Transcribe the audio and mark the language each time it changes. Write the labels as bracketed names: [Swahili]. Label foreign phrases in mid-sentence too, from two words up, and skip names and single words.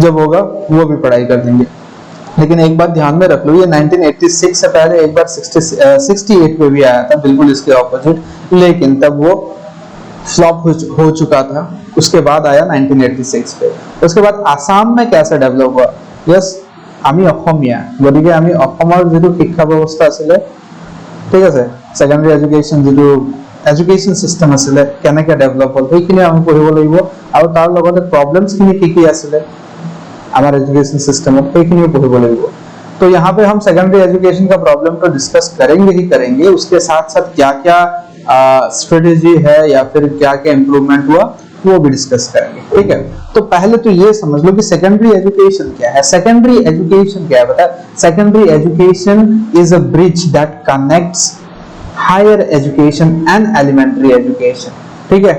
[Hindi] जब होगा वो भी पढ़ाई कर देंगे। लेकिन एक बात ध्यान में रख लो, ये 1986 से पहले एक बार 68 में भी आया था, बिल्कुल इसके ऑपोजिट, लेकिन तब वो फ्लॉप हो चुका था। उसके बाद आया 1986 पे। उसके बाद आसाम में कैसे डेवलप हुआ, यस, [Assamese] আমি অসমীয়া, গতিকে আমি অসমৰ যিটো শিক্ষা ব্যৱস্থা আছিলে, ঠিক আছে, [English] secondary education [Assamese] যিটো [English] education system [Assamese] আছিলে কেনেকৈ ডেভেলপ হ'ল সেইখিনি আমি পঢ়িব লাগিব, আৰু তাৰ লগতে প্ৰব্লেমছখিনি কি আছিলে আমাৰ [Hindi] एजुकेशन सिस्टम में [Assamese] সেইখিনিও পঢ়িব লাগিব। [Hindi] तो यहाँ पे हम [English] secondary education [Hindi] का प्रॉब्लम तो डिस्कस करेंगे ही करेंगे, उसके साथ साथ क्या क्या स्ट्रेटेजी है या फिर क्या क्या इम्प्रूवमेंट हुआ वो भी डिस्कस करेंगे, ठीक है। तो पहले तो ये समझ लो कि [English] secondary education [Hindi] क्या है। [English] secondary education [Hindi] क्या है बता, [English] secondary education is a bridge that connects higher education and elementary education, [Hindi] ठीक है।